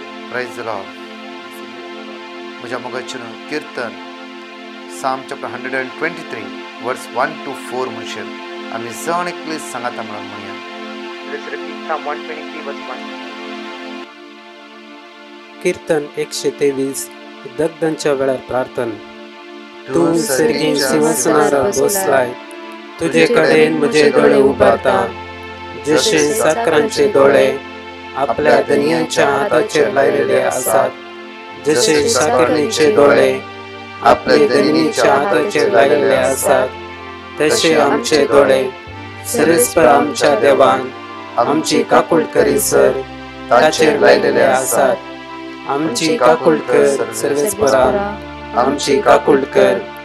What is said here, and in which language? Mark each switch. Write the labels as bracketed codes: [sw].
[en] Praise the Lord. [kok] म्हज्या मोगाचें कीर्तन [en] Psalm chapter 123 verse 1 to 4 [kok] म्हणशील आमी जण एकलीच सांगाता म्हणून म्हणया. [en] Let's repeat Psalm 123 verse 1. [kok] कीर्तन 123 दगदांच्या वेळार प्रार्थना. तू सर्गीन सिंहासनार बसलाय, तुझे कडेन म्हजे दोळे उबारता. जशे साकरांचे दोळे आपल्या धनयांच्या हाताचेर लायलेले आसात, जशे साकरणीचे दोळे आपले धनिनीच्या हाताचेर लायलेले आसात, तशे आमचे दोळे सर्वेस्पर आमच्या देवान आमची काकूळ करीसर ताचेर लायलेले आसात. आमची काकूळ कर सर्वेस्परा, आमची काकूळ कर.